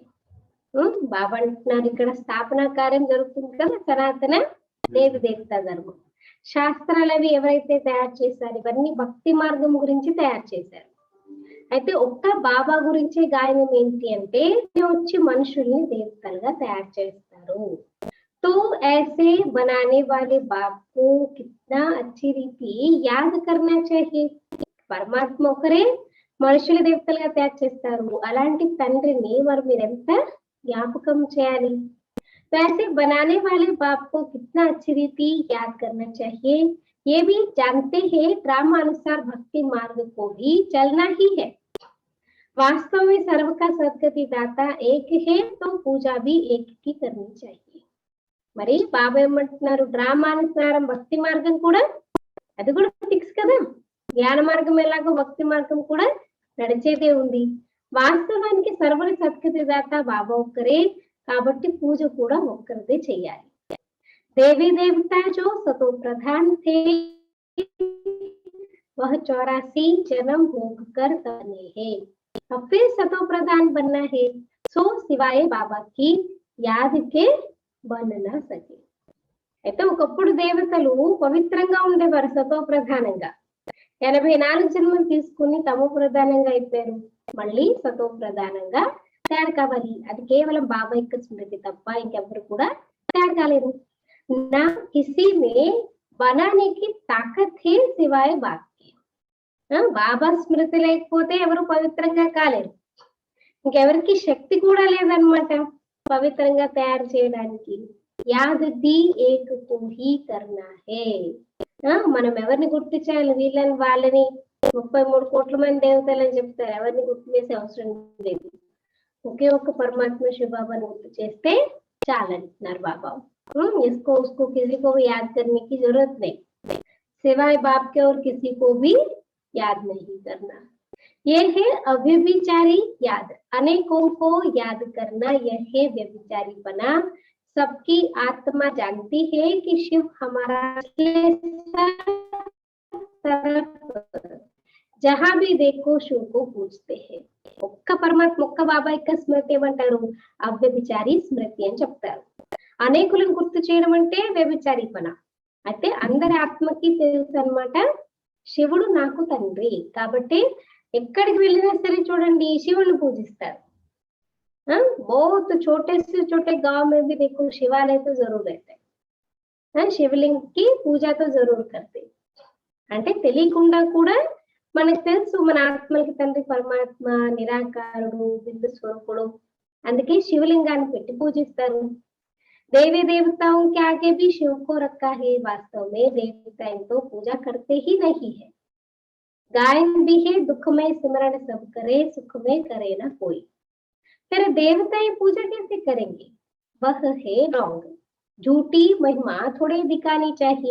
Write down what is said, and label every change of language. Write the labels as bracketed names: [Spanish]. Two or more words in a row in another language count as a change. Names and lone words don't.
[Telugu] బాబా అంటున్నారు ఇక్కడ స్థాపన కార్యం జరుగుతుంది కదా, సనాతన దేవి దేవత ధర్మం. శాస్త్రాలు అవి ఎవరైతే తయారు చేశారు, ఇవన్నీ భక్తి మార్గం గురించి తయారు చేశారు. అయితే ఒక్క బాబా గురించే గాయనం ఏంటి అంటే వచ్చి మనుషుల్ని దేవతలుగా తయారు చేస్తారు. [Hindi] तो ऐसे बनाने वाले बाप को कितना अच्छी रीति याद करना चाहिए। [Telugu] పరమాత్మ ఒకరే మనుషుల దేవతలుగా తయారు చేస్తారు, అలాంటి తండ్రిని మరి మీరెంత జ్ఞాపకం చేయాలి। [Hindi] तो ऐसे बनाने वाले बाप को कितना अच्छी रीति याद करना चाहिए। ये भी जानते हैं ड्रामानुसार भक्ति मार्ग को भी चलना ही है। वास्तव में सर्व का सद्गति दाता एक है, तो पूजा भी एक की करनी चाहिए। [Telugu] మరి బాబా ఏమంటున్నారు, డ్రామానుసారం భక్తి మార్గం కూడా అది కూడా ఫిక్స్ కదా, జ్ఞాన మార్గం ఎలాగో భక్తి మార్గం కూడా నడిచేదే ఉంది। వాస్తవానికి సర్వుల సద్గతి దాత బాబా ఒక్కరే కాబట్టి పూజ కూడా ఒక్కరిదే చేయాలి। [Hindi] देवी देवता जो सतो प्रधान थे वह 84 जन्म भोग कर बने हैं, अब फिर सतो प्रधान बनना है, सो सिवाय बाबा की याद के बन ना सके। [Telugu] అయితే ఒకప్పుడు దేవతలు పవిత్రంగా ఉండేవారు సతో ప్రధానంగా, 84 జన్మలు తీసుకుని తమో ప్రధానంగా అయిపోయారు, మళ్ళీ సతో ప్రధానంగా తయారు కావాలి। అది కేవలం బాబా యొక్క స్మృతి తప్ప ఇంకెవరు కూడా తయారు కాలేదు। [Hindi] ना किसी में बनाने की ताकत है सिवाय बाप की। [Telugu] బాబా స్మృతి లేకపోతే ఎవరు పవిత్రంగా కాలేరు, ఇంకెవరికి శక్తి కూడా లేదన్నమాట పవిత్రంగా తయారు చేయడానికి। [Hindi] याद दी एक कु ही करना है, [Telugu] మనం ఎవరిని గుర్తు చేయాలి, వీళ్ళని వాళ్ళని 33 కోట్ల మంది దేవతలు అని చెప్తారు, ఎవరిని గుర్తు చేసే అవసరం లేదు, ఒకే ఒక్క పరమాత్మ శివబాబాని గుర్తు చేస్తే చాలంటున్నారు బాబా। [Hindi] इसको उसको किसी को भी याद करने की जरूरत नहीं, सिवाय बाप के और किसी को भी याद नहीं करना। ये है अव्यभिचारी याद, अनेकों को याद करना यह है व्यभिचारीपना। सबकी आत्मा जानती है कि शिव हमारा जहां भी देखो शिव को पूजते हैं। [Telugu] ఒక్క పరమాత్మ ఒక్క బాబా యొక్క స్మృతి ఏమంటారు, అవ్యభిచారి స్మృతి అని చెప్తారు। అనేకులను గుర్తు చేయడం అంటే వ్యభిచారి పన। అయితే అందరి ఆత్మకి తెలుసు అన్నమాట శివుడు నాకు తండ్రి కాబట్టి ఎక్కడికి వెళ్ళినా సరే చూడండి శివుని పూజిస్తారు। [Hindi] बहुत छोटे से छोटे गांव में भी देखो शिवालय तो जरूर रहते हैं, शिवलिंग की पूजा तो जरूर करते। [Telugu] అంటే తెలియకుండా కూడా మనకు తెలుసు మన ఆత్మలకి తండ్రి పరమాత్మ నిరాకారుడు బిందు స్వరూపుడు, అందుకే శివలింగాన్ని పెట్టి పూజిస్తారు. [Hindi] देवी देवताओं के आगे भी शिव को रखा है, वास्तव में देवता इनको पूजा करते ही नहीं है। गायन भी है, दुख में सिमरण सब करे, सुख में करे ना कोई। फिर देवताएं पूजा कैसे करेंगे? वह है रॉन्ग, झूठी महिमा थोड़ी दिखानी चाहिए।